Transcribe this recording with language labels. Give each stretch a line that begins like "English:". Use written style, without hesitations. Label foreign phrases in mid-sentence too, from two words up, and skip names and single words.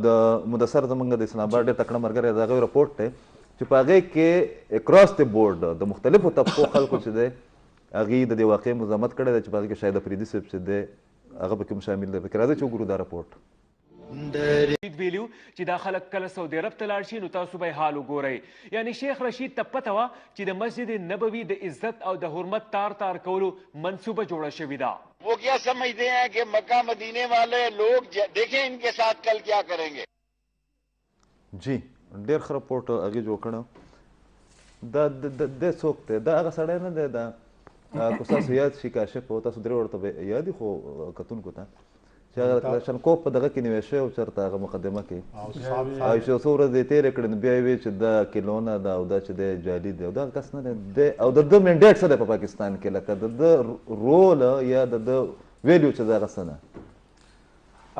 Pashto: د مدثر زمونږ د اسلام آباد ډېر تکړه ملګری د هغوی رپورټ دی چې په هغې کې اکراس د بورډ د مختلفو طبقو خلکو چې دی هغې د دې واقعې مزاحمت کړی دی چې په هغې کې شاهد افریدي صاحب چې دی هغه پکې هم شامل دی. پکې راځئ چې وګورو دا رپورټ. ویلیو چې دا خلک کله سعودي عرب ته لاړ شي نو تاسو به حال وګورئ. یعنی شیخ رشید ته پته وه چې د مسجد نبوي د عزت او د حرمت تار تار کولو منصوبه جوړه شوې ده.
Urdu: وہ کیا سمجھتے ہیں کہ مکہ مدینے والے لوگ دیکھیں ان کے ساتھ کل کیا کریں گے.
Pashto: جی ډېر ښه رپورټ هغې جوړ کړی. دا دی څوک دی؟ دا هغه سړی نه دی. دا که ستاسو یاد شي کاشف و تاسو درې ورته به یاد دي خو کتونکو ته چې هغه کلاشنکوف په دغه کې نیوی شوی و چېرته هغه مقدمه کې او چې څو ورځې یې تېرې کړې نو بیا یې ویل چې دا کیلونه ده او دا چې دی جعلي دی او دغه کس نه دی او د ده منډیټ څه دی په پاکستان کې لکه د ده رول یا د ده ویلیو چې د هغه څه نه.